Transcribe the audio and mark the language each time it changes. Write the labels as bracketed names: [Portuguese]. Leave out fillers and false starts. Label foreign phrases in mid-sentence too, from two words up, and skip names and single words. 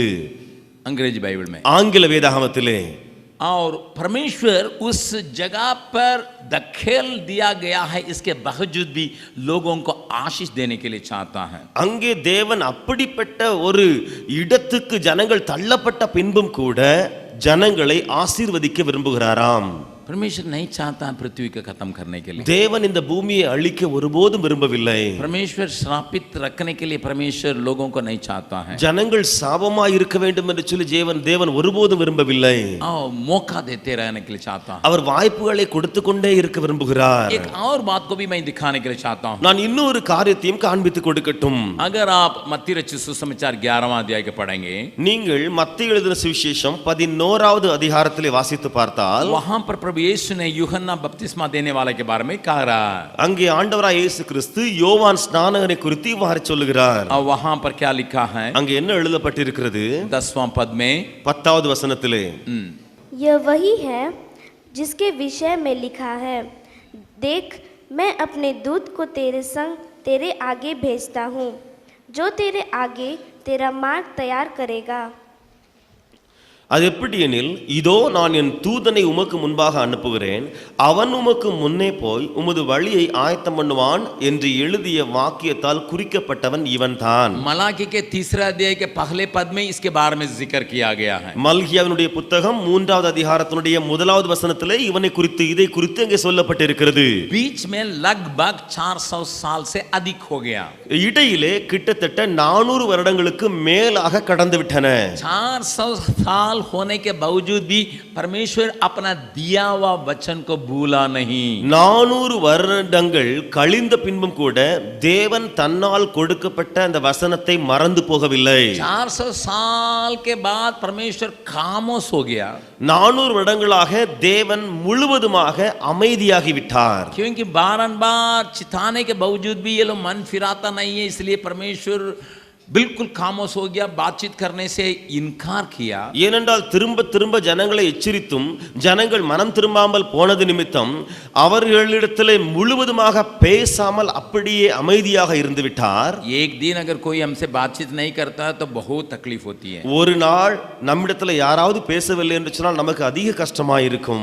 [Hindi] अंग्रेजी बाइबल में. [Tamil] ஆங்கில வேதாகமத்திலே. [Hindi] और परमेश्वर उस जगह पर दखेल दिया गया है, इसके बावजूद भी लोगों को आशीष देने के लिए चाहता है. [Tamil] அங்கே தேவன் அப்படிப்பட்ட ஒரு இடத்துக்கு ஜனங்கள் தள்ளப்பட்ட பின்பும் கூட ஜனங்களை ஆசீர்வதிக்க விரும்புகிறாராம். [Hindi] परमेश्वर नहीं चाहता पृथ्वी को खत्म करने के लिए. [Tamil] தேவன் இந்த பூமியை அழிக்க ஒருபோதும் விரும்பவில்லை. [Hindi] परमेश्वर श्रापित रखने के लिए परमेश्वर लोगों को नहीं चाहता है. [Tamil] ஜனங்கள் சாபமாய் இருக்க வேண்டும் என்று சொல்லி தேவன் ஒருபோதும் விரும்பவில்லை. [Hindi] मौका देते रहने के लिए चाहता है. [Tamil] அவர் வாய்ப்புகளை கொடுத்து கொண்டே இருக்க விரும்புகிறார். [Hindi] एक और बात को भी मैं दिखाने के लिए चाहता हूँ. [Tamil] நான் இன்னொரு காரியத்தையும் காண்பித்து கொடுக்கட்டும். [Hindi] अगर आप मत्ती रचित सुसमाचार 11वां अध्याय के पढ़ेंगे, [Tamil] நீங்கள் மத்தேயு எழுதின சுவிசேஷம் 11வது அதிகாரத்திலே வாசித்து பார்த்தால், [Hindi] वहां पर प्रभु यीशु ने यूहन्ना बपतिस्मा देने वाले के बारे में कहा रहा. [Tamil] அங்கே ஆண்டவராய் இயேசு கிறிஸ்து யோவான் ஸ்நானகனை குறித்து இவ்வாறு சொல்லுகிறார். [Hindi] और वहां पर क्या लिखा है? [Tamil] அங்கே என்ன எழுதப்பட்டிருக்கிறது? [Hindi] 10वां पद में [Tamil] 10வது வசனத்திலே, [Hindi] यह वही है जिसके विषय में लिखा है, देख मैं अपने दूत को तेरे संग तेरे आगे भेजता हूँ, जो तेरे आगे तेरा मार्ग तैयार करेगा. [Tamil] அது எப்படி எனில், இதோ நான் என் தூதனை உமக்கு முன்பாக அனுப்புகிறேன், அவன் உமக்கு முன்னே போய் உமது வழியை ஆயத்தம் பண்ணுவான் என்று எழுதிய வாக்கியத்தால் குறிக்கப்பட்டவன் இவன்தான். [Hindi] मलाकी के तीसरे अध्याय के पहले पद में इसके बारे में जिक्र किया गया है. [Tamil] மல்கியாவினுடைய புத்தகம் 3வது அதிகாரத்தினுடைய 1வது வசனத்திலே இவனை குறித்து இதை குறித்து அங்கே சொல்லப்பட்டிருக்கிறது. [Hindi] बीच में लगभग 400 साल से अधिक हो गया. [Tamil] இடையிலே கிட்டத்தட்ட 400 வருடங்களுக்கு மேலாக கடந்து விட்டன. [Hindi] 400 साल होने के बावजूद भी परमेश्वर अपना दिया हुआ वचन को भूला नहीं. [Tamil] 400 வருடங்கள் கழிந்த பின்பும் கூட தேவன் தன்னால் கொடுக்கப்பட்ட அந்த வசனத்தை மறந்து போகவில்லை. [Hindi] 400 साल के बाद परमेश्वर खामोश हो गया. [Tamil] 400 வருடங்களாக தேவன் முழுவதுமாக அமைதியாகி விட்டார். [Hindi] क्योंकि बारंबार चिताने के बावजूद भी ये लोग मन फिराता नहीं है, इसलिए परमेश्वर बिल्कुल खामोश हो गया, बातचीत करने से इनकार किया, [Tamil] ஏனென்றால் திரும்ப திரும்ப ஜனங்களை எச்சரித்தும் ஜனங்கள் மனம் திரும்பாமல் போனது நிமித்தம் அவர்களிடத்திலே முழுவதுமாக பேசாமல் அப்படியே அமைதியாக இருந்து விட்டார். [Hindi] एक दिन अगर कोई हमसे बातचीत नहीं करता तो बहुत तकलीफ होती है, [Tamil] ஒரு நாள் நம்மிடத்துல யாராவது பேசவில்லை என்று சொன்னால் நமக்கு அதிக கஷ்டமா இருக்கும்.